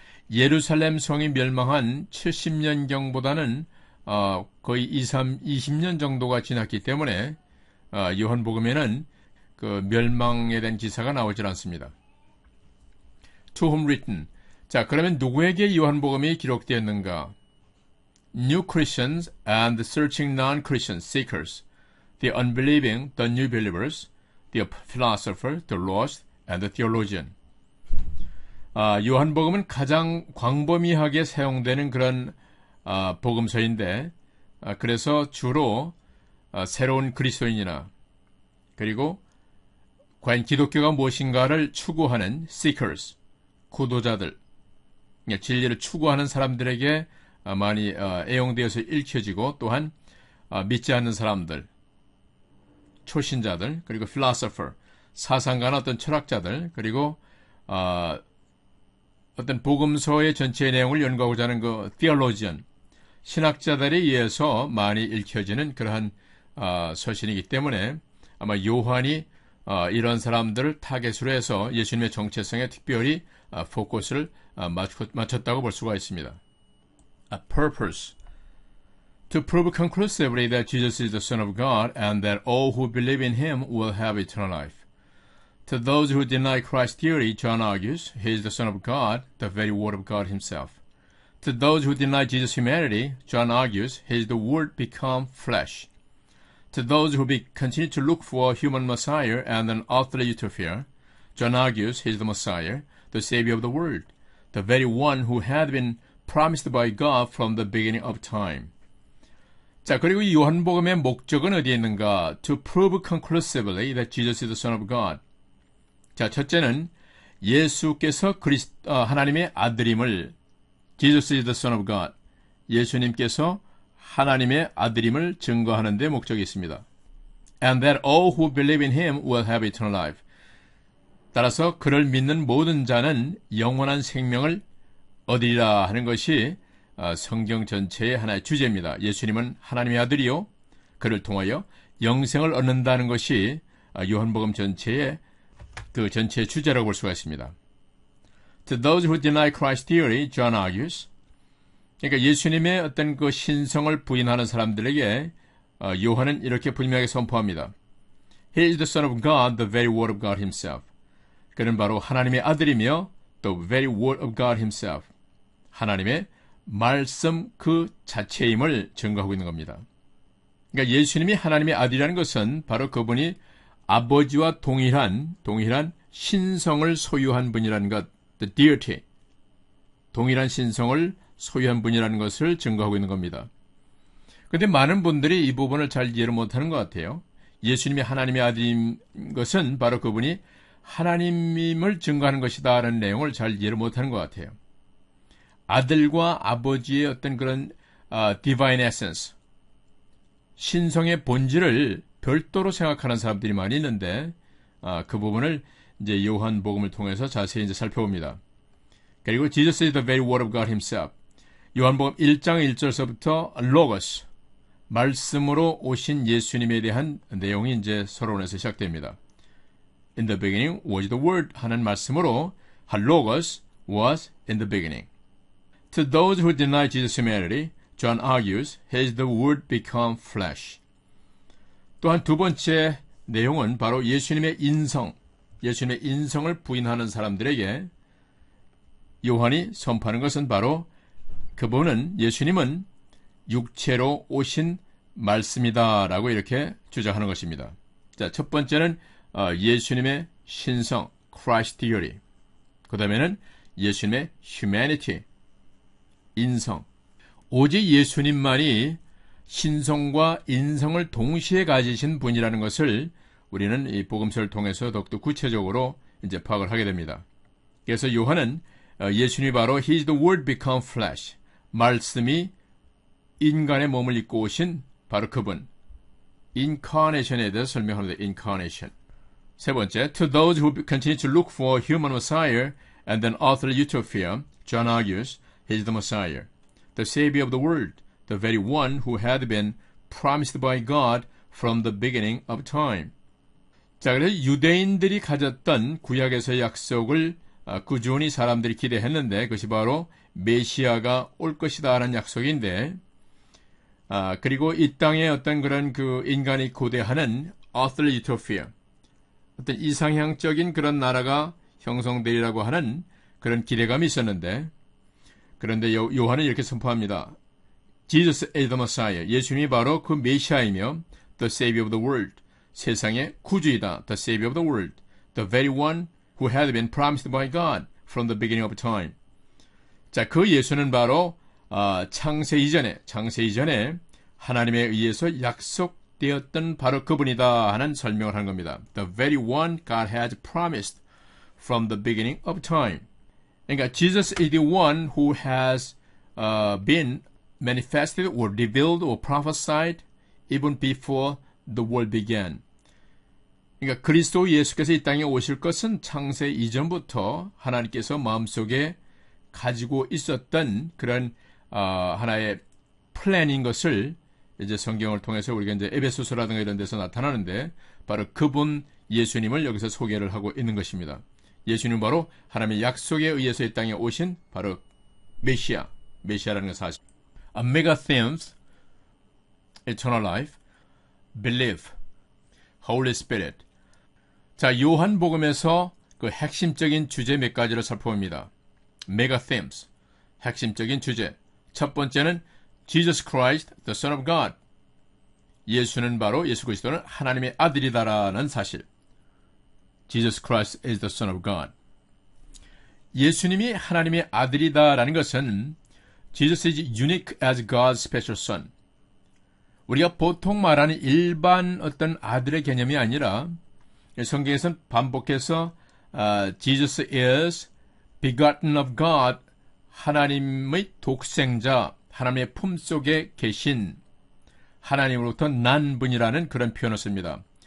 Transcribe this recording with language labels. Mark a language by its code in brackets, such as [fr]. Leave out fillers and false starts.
[ko] 예루살렘 성이 멸망한 70년경보다는 거의 20년 정도가 지났기 때문에 요한복음에는 그 멸망에 대한 기사가 나오질 않습니다. [en] To whom written. [ko] 자, 그러면 누구에게 요한복음이 기록되었는가? [en] New Christians and searching non-Christian seekers, the unbelieving, the new believers, the philosopher, the lost, and the theologian. [ko] 요한복음은 가장 광범위하게 사용되는 그런 복음서인데, 그래서 주로 새로운 그리스도인이나 그리고 과연 기독교가 무엇인가를 추구하는 seekers, 구도자들, 진리를 추구하는 사람들에게 많이 애용되어서 읽혀지고, 또한 믿지 않는 사람들, 초신자들, 그리고 philosopher, 사상가나 어떤 철학자들, 그리고 어떤 복음서의 전체의 내용을 연구하고자 하는 그 theologian, 신학자들에 의해서 많이 읽혀지는 그러한 서신이기 때문에 아마 요한이 이런 사람들을 타겟으로 해서 예수님의 정체성에 특별히 포커스를 맞췄다고 볼 수가 있습니다. [en] Purpose. To prove conclusively that Jesus is the Son of God and that all who believe in Him will have eternal life. To those who deny Christ's theory, John argues, He is the Son of God, the very Word of God Himself. To those who deny Jesus' humanity, John argues, He is the Word become flesh. To those who continue to look for a human Messiah and an earthly utopia, John argues, He is the Messiah, the Savior of the world, the very one who had been promised by God from the beginning of time. [ko] 자, 그리고 이 요한복음의 목적은 어디에 있는가? [en] To prove conclusively that Jesus is the Son of God. [ko] 자, 첫째는 예수께서 하나님의 아들임을, [en] Jesus is the Son of God, [ko] 예수님께서 하나님의 아들임을 증거하는 데 목적이 있습니다. [en] And that all who believe in Him will have eternal life. [ko] 따라서 그를 믿는 모든 자는 영원한 생명을 얻으리라 하는 것이 성경 전체의 하나의 주제입니다. 예수님은 하나님의 아들이요, 그를 통하여 영생을 얻는다는 것이 요한복음 전체의 그 전체의 주제라고 볼 수가 있습니다. [en] To those who deny Christ's theory, John argues. [ko] 그러니까 예수님의 어떤 그 신성을 부인하는 사람들에게 요한은 이렇게 분명하게 선포합니다. [en] He is the Son of God, the very Word of God Himself. [ko] 그는 바로 하나님의 아들이며 [en] the very Word of God Himself, [ko] 하나님의 말씀 그 자체임을 증거하고 있는 겁니다. 그러니까 예수님이 하나님의 아들이라는 것은 바로 그분이 아버지와 동일한 신성을 소유한 분이라는 것, the deity, 동일한 신성을 소유한 분이라는 것을 증거하고 있는 겁니다. 그런데 많은 분들이 이 부분을 잘 이해를 못하는 것 같아요. 예수님이 하나님의 아들인 것은 바로 그분이 하나님임을 증거하는 것이다 라는 내용을 잘 이해를 못하는 것 같아요. 아들과 아버지의 어떤 그런 divine essence, 신성의 본질을 별도로 생각하는 사람들이 많이 있는데 그 부분을 이제 요한복음을 통해서 자세히 이제 살펴봅니다. [en] 그리고 Jesus is the very word of God himself. [ko] 요한복음 1장 1절서부터 logos, 말씀으로 오신 예수님에 대한 내용이 이제 서론에서 시작됩니다. [en] In the beginning was the word [ko] 하는 말씀으로 [en] logos was in the beginning. To those who deny Jesus' humanity, John argues, has the word become flesh. [ko] 또한 두 번째 내용은 바로 예수님의 인성을 부인하는 사람들에게 요한이 선포하는 것은 바로 그분은 예수님은 육체로 오신 말씀이다라고 이렇게 주장하는 것입니다. 자, 첫 번째는 예수님의 신성, Christ theory. 그 다음에는 예수님의 humanity, 인성. 오직 예수님만이 신성과 인성을 동시에 가지신 분이라는 것을 우리는 이 복음서를 통해서 더욱더 구체적으로 이제 파악을 하게 됩니다. 그래서 요한은 예수님이 바로 [en] He is the Word become flesh, [ko] 말씀이 인간의 몸을 입고 오신 바로 그분, incarnation에 대해서 설명합니다. [en] incarnation. 세 번째, to those who continue to look for a human Messiah and then author utopia, John argues, He is the Messiah, the Savior of the world, the very one who had been promised by God from the beginning of time. [ko] 자, 그래서 유대인들이 가졌던 구약에서의 약속을 꾸준히 사람들이 기대했는데 그것이 바로 메시아가 올 것이다 하는 약속인데 그리고 이 땅에 어떤 그런 그 인간이 고대하는 Earthly Utopia, 어떤 이상향적인 그런 나라가 형성되리라고 하는 그런 기대감이 있었는데 그런데 요한은 이렇게 선포합니다. [en] Jesus is the Messiah. [ko] 예수님이 바로 그 메시아이며 [en] The Savior of the world. [ko] 세상의 구주이다. [en] The Savior of the world. The very one who had been promised by God from the beginning of time. [ko] 자, 그 예수는 바로 창세 이전에 하나님에 의해서 약속되었던 바로 그분이다 하는 설명을 한 겁니다. [en] The very one God has promised from the beginning of time. 그러니까 Jesus is the one who has been manifested or revealed or prophesied even before the world began. [ko] 그러니까 그리스도 예수께서 이 땅에 오실 것은 창세 이전부터 하나님께서 마음속에 가지고 있었던 그런 하나의 플랜인 것을 이제 성경을 통해서 우리가 이제 에베소서라든가 이런 데서 나타나는데 바로 그분 예수님을 여기서 소개를 하고 있는 것입니다. 예수님은 바로 하나님의 약속에 의해서 이 땅에 오신 바로 메시아라는 사실. [en] Mega themes, eternal life, belief, Holy Spirit. [ko] 자, 요한복음에서 그 핵심적인 주제 몇 가지를 살펴봅니다. Mega themes, 핵심적인 주제. 첫 번째는 [en] Jesus Christ, the Son of God. [ko] 예수는 바로 예수 그리스도는 하나님의 아들이다라는 사실. [en] Jesus Christ is the Son of God. [ko] 예수님이 하나님의 아들이다라는 것은 [en] Jesus is unique as God's special son. [ko] 우리가 보통 말하는 일반 어떤 아들의 개념이 아니라 성경에서는 반복해서 [en] Jesus is begotten of God, [ko] 하나님의 독생자, 하나님의 품속에 계신 하나님으로부터 난 분이라는 그런 표현을 씁니다.